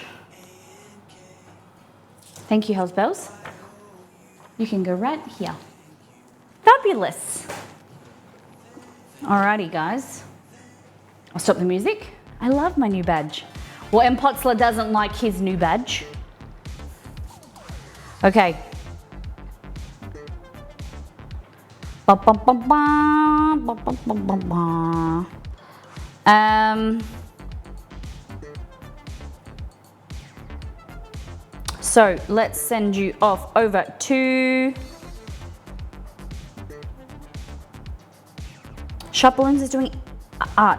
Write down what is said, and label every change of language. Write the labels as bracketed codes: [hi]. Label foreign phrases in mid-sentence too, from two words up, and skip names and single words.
[en] Thank you, Hells Bells. You can go right here. Fabulous. Alrighty, guys. I'll stop the music. I love my new badge. Well, M. Potzler doesn't like his new badge. Okay. Ba, ba, ba, ba, ba, ba, ba, ba, ba. So let's send you off over to Shop Balloons is doing art.